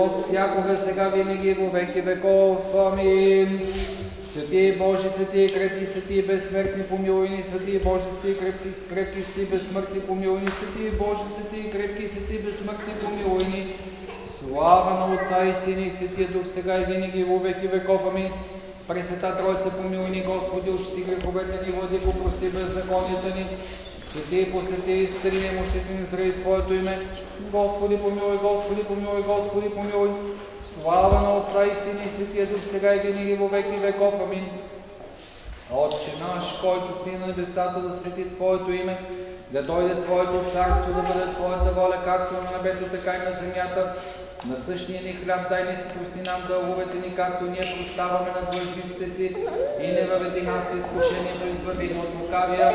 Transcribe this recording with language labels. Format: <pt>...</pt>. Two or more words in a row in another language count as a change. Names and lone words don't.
<bg>всякога, сега, винаги и</bg> <cu>во веки веков.</cu> <bg>Амин. Святий Боже, святий крепки, святий безсмертни, помилуй ни, святий Боже, святий крепки, святий безсмъртни, помилуй ни, святий Боже, святий крепки, святий безсмъртни, помилуй ни. Слава на Отца и Сина и Святия Дух, сега и винаги и</bg> <cu>во веки веков.</cu> <bg>Амин. Пресвета Троица, помилуй ни, Господи, очисти греховете ни, владико, прости беззаконията ни. Святий, посвети и изцели немощите ни заради Твоето име. Господи, помилуй, Господи, помилуй, Господи, помилуй. Слава на Отца и Сина и Святия Дух, сега и винаги</bg> <cu>во веки веков.</cu> <bg>Амин. Отче наш, който си на небесата, да свети Твоето име, да дойде Твоето царство, да бъде Твоята воля, както на небето, така и на земята. Насъщния ни хляб дай ни, си прости нам дълговете ни, както ние прощаваме на длъжниците си, и не въведи нас в изкушението, избави ни от лукавия.</bg>